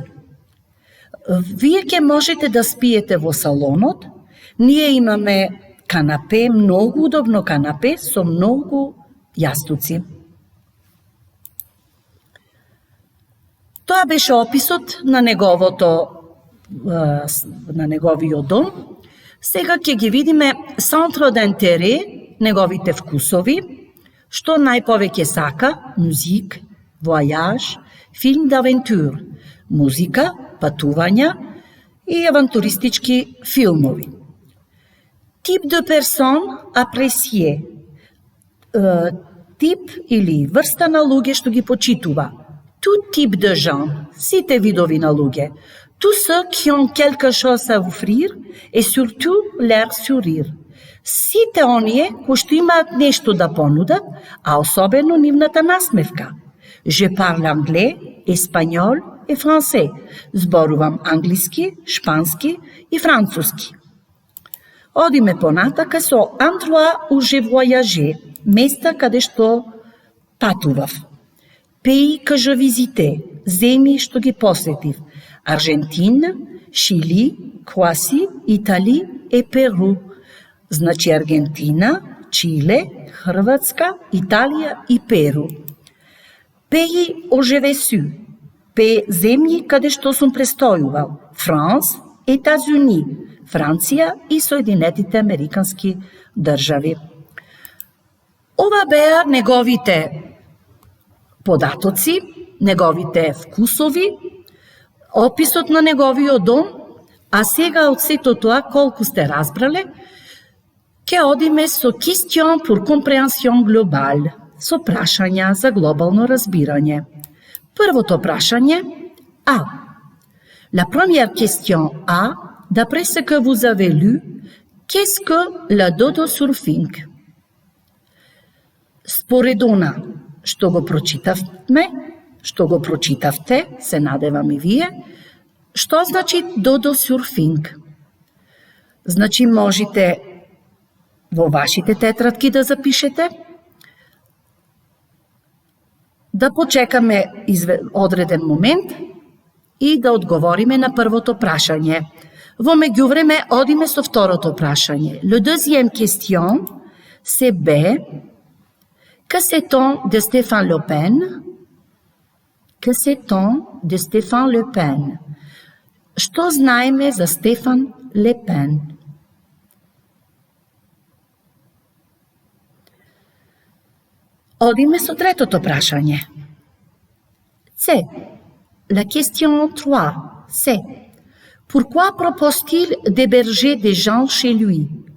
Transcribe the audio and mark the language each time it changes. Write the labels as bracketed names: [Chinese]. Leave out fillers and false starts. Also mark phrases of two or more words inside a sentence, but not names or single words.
[Macedonian] Вие ќе можете да спиете во салонот, ние имаме канапе, многу удобно канапе со многу јастуци. Тоа беше описот на неговиот дом. Сега ќе ги видиме [French] centre d'intérêt, [Macedonian] неговите вкусови, што најповеќе сака, [French] musique, voyage, film d'aventure, [Macedonian] музика, патувања и авантуристички филмови. [French] Type de personne apprécié, [Macedonian] тип или врста на луѓе што ги почитува. [French] Tout type de gens, [Macedonian] сите видови на луѓе. [French] Tous ceux qui ont quelque chose à offrir et surtout leur sourire. [Macedonian] Сите оние кои што имаат нешто да понудат, а особено нивната насмевка. [French] Je parle anglais, espagnol и français. [Macedonian] Зборувам англиски, шпански и француски. Одиме понатака со [French] endroit où j'ai voyagé, [Macedonian] места каде што патував. [French] Pays que je visitais, [Macedonian] земји што ги посетив. Аржентина, Шили, Кроаси, Итали и Перу. Значи Аргентина, Чиле, Хрватска, Италија и Перу. [French] Pays où j'ai vécu, [Macedonian] земји каде што сум престојувал. Франс, Етазуни, Франција и Соединетите Американски држави. Ова беа неговите податоци, неговите вкусови, описот на неговиот дом, а сега од сето тоа, колку сте разбрале, ќе одиме со [French] question pour compréhension globale, [Macedonian] со прашања за глобално разбирање. Првото прашање А. [French] La première question A, d'après ce que vous avez lu, qu'est-ce que le dodo-surfing? [Macedonian] Според она што го прочитавте, се надевам и вие, што значи додо-сурфинг? Значи можете во вашите тетрадки да запишете, да почекаме одреден момент и да одговориме на првото прашање. Во меѓувреме одиме со второто прашање. [French] Le deuxième question, c'est B. Que sait-on de Stéphane Le Pen? Que sait-on de Stéphane Le Pen? [Macedonian] Што знаеме за Стефан Ле Пен? Одиме со третото прашање. C. [French] La question 3, c'est pourquoi propose-t-il d'héberger des gens chez lui?